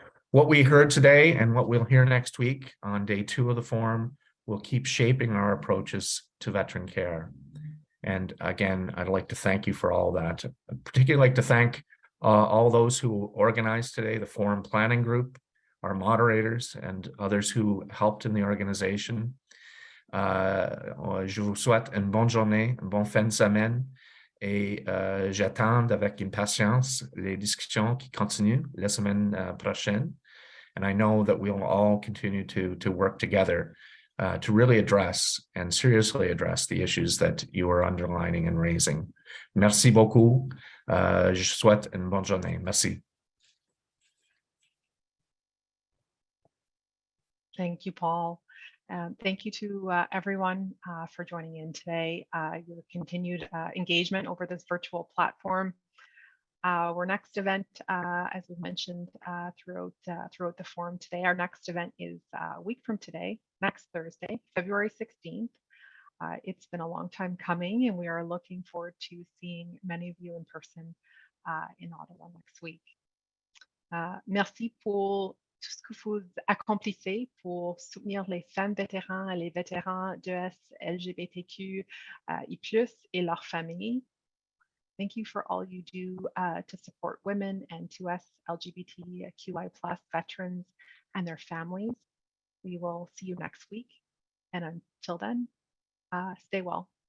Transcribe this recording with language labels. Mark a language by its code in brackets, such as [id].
[en] What we heard today and what we'll hear next week on day 2 of the forum will keep shaping our approaches to veteran care. And again, I'd like to thank you for all that. I'd particularly like to thank all those who organized today, the forum planning group, our moderators, and others who helped in the organization. [fr] Je vous souhaite une bonne journée, une bonne fin de semaine, et j'attends avec impatience les discussions qui continuent la semaine prochaine. [en] And I know that we'll all continue to work together to really address and seriously address the issues that you are underlining and raising. [fr] Merci beaucoup. Je souhaite une bonne journée. Merci. [en] Thank you, Paul. Thank you to everyone for joining in today, your continued engagement over this virtual platform. Our next event, as we mentioned throughout the forum today, our next event is a week from today, next Thursday, February 16th, It's been a long time coming, and we are looking forward to seeing many of you in person in Ottawa next week. [fr] Merci pour tout ce que vous accomplissez pour soutenir les femmes vétérans et les vétérans 2ELGBTQI+, et leurs familles. [en] Thank you for all you do to support women and 2ELGBTQI+ veterans and their families. We will see you next week. And until then, stay well.